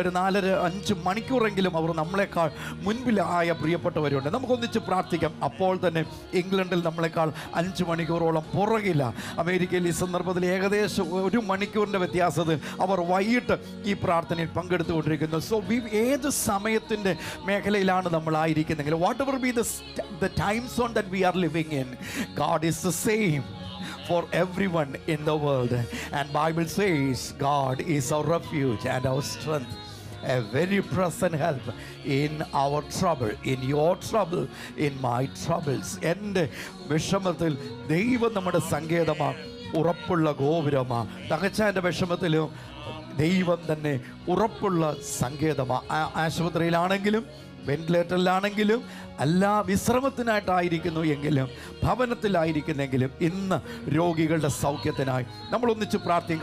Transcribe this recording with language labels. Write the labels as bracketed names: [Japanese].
[Malayalam] ഒരു 4-5 മണിക്കൂറെങ്കിലും അവർ നമ്മളെക്കാൾ മുൻപിലായ പ്രിയപ്പെട്ടവരുണ്ട്. നമുക്കൊന്നിച്ച് പ്രാർത്ഥിക്കാം. അപ്പോൾ തന്നെ ഇംഗ്ലണ്ടിൽ നമ്മളെക്കാൾ 5 മണിക്കൂറോളം പുറകില്ല. അമേരിക്കയിൽ ഈ സന്ദർഭത്തിൽ ഏകദേശം 1 മണിക്കൂറിൻ്റെ വ്യത്യാസത്തിൽ അവർ വൈകിട്ട് ഈ പ്രാർത്ഥനയിൽ പങ്കെടുത്തുകൊണ്ടിരിക്കുന്നു. സോ ഏത് സമയത്തിൻ്റെ മേഖലയിലാണ് നമ്മളായിരിക്കുന്നെങ്കിൽ, [English] Whatever be the time zone that we are living in, God is the same for everyone in the world. And Bible says God is our refuge and our strength, a very present help in our trouble, in your trouble, in my troubles. [Malayalam] എൻ്റെ വിഷമത്തിൽ ദൈവം നമ്മുടെ സങ്കേതമാണ്, ഉറപ്പുള്ള ഗോപുരമാണ്. തകച്ചാൻ്റെ വിഷമത്തിലും ദൈവം തന്നെ ഉറപ്പുള്ള സങ്കേതമാണ്. ആശുപത്രിയിലാണെങ്കിലും വെന്റിലേറ്ററിലാണെങ്കിലും അല്ല, വിശ്രമത്തിനായിട്ടായിരിക്കുന്നു എങ്കിലും ഭവനത്തിലായിരിക്കുന്നെങ്കിലും ഇന്ന് രോഗികളുടെ സൗഖ്യത്തിനായി നമ്മൾ ഒന്നിച്ച് പ്രാർത്ഥിക്കും.